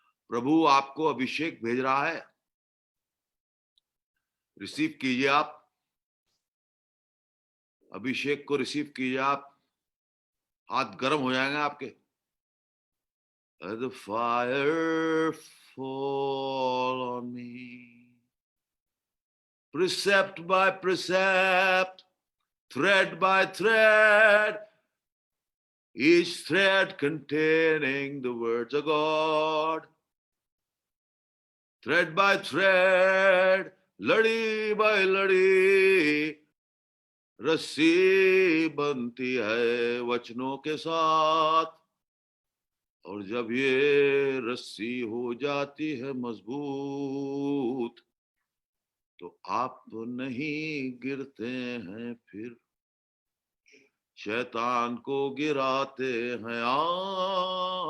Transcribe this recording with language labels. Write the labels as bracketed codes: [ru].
[hi] प्रभु आपको अभिषेक भेज रहा है, रिसीव कीजिए आप अभिषेक को, रिसीव कीजिए आप, हाथ गर्म हो जाएंगे आपके. [en] As the fire fall on me, precept by precept, thread by thread, each thread containing the words of God. Thread by thread, [hi] लड़ी by लड़ी, रस्सी बनती है वचनों के साथ. और जब ये रस्सी हो जाती है मजबूत, तो आप नहीं गिरते हैं, फिर शैतान को गिराते हैं आप,